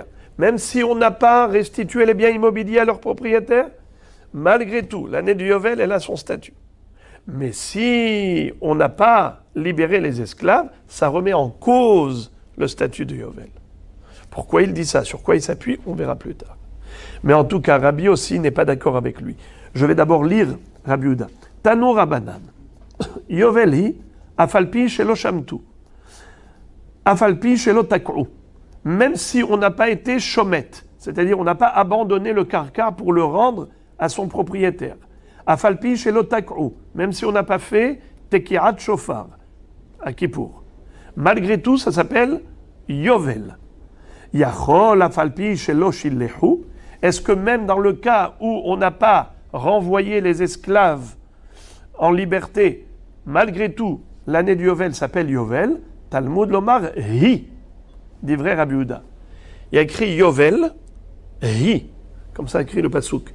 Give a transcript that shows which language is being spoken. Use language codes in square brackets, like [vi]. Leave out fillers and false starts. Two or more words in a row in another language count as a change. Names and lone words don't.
[fr] Même si on n'a pas restitué les biens immobiliers à leurs propriétaires, malgré tout, l'année du Yovel, elle a son statut. Mais si on n'a pas libéré les esclaves, ça remet en cause le statut de Yovel. Pourquoi il dit ça? Sur quoi il s'appuie? On verra plus tard. Mais en tout cas, Rabbi aussi n'est pas d'accord avec lui. Je vais d'abord lire Rabbi Yehuda. [he] תנו רבנן. יובל היא אף על פי שלא שמטו. אף על פי שלא תקעו. [fr] Même si on n'a pas été chomette, c'est-à-dire on n'a pas abandonné le karka pour le rendre à son propriétaire. [he] אף על פי שלא תקעו. [fr] Même si on n'a pas fait [he] תקיעת שופר [fr] à Kippour. Malgré tout, ça s'appelle Yovel. [he] יכול אף על פי שלא שילחו. [fr] Est-ce que même dans le cas où on n'a pas renvoyé les esclaves en liberté, malgré tout, l'année du Yovel s'appelle Yovel, [he] תלמוד לומר היא, [fr] dit vrai Rabbi Yehuda. Il y a écrit Yovel, Hi, comme ça écrit le Pasuk.